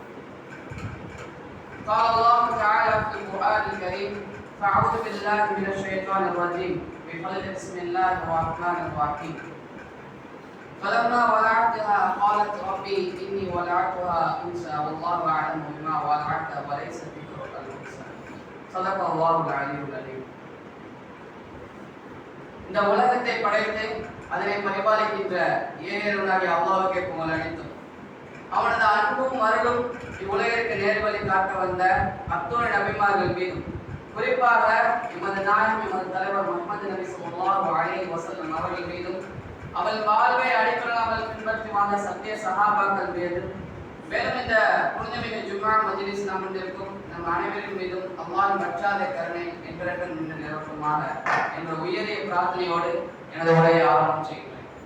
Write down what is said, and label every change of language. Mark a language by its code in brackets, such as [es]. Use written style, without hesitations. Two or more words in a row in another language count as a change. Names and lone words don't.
[ar] قال الله تعالى في القرآن الكريم: فأعوذ بالله من الشيطان الرجيم بسم الله الرحمن الرحيم. فلما ولعتها قالت ربي إني ولعتها أنثى والله أعلم بما ولعت وليس الذكر كالأنثى. صدق الله العلي العظيم. [ta] இந்த உலகத்தை படைத்து அதனை பரிபாலிக்கின்ற ஏகனாகிய அல்லாஹ்வுக்கே புகழ் அனைத்தும். அவனது அன்பும் அருளும் இவ்வுலகிற்கு நேர்வழி காட்ட வந்த அத்துணை நபிமார்கள் மீதும், குறிப்பாக எமது நாயகம் எமது தலைவர் முஹம்மது நபி [ar] صلى الله عليه وسلم [ta] அவர்கள் மீதும், அவள் வாழ்வை அடிப்படையாக பின்பற்றி வாழ்ந்த சத்திய சஹாபாக்கள் மீதும், மேலும் இந்த புனிதமிகு ஜும்ஆ மஜ்லிஸில் அமர்ந்திருக்கும் நம் அனைவரின் மீதும் அல்லாஹ்வின் வற்றாத கருணை என்றென்றும் நின்று நிரப்புமாக என்ற உயரிய பிரார்த்தனையோடு எனது உரையை ஆரம்பம் செய்கிறேன்.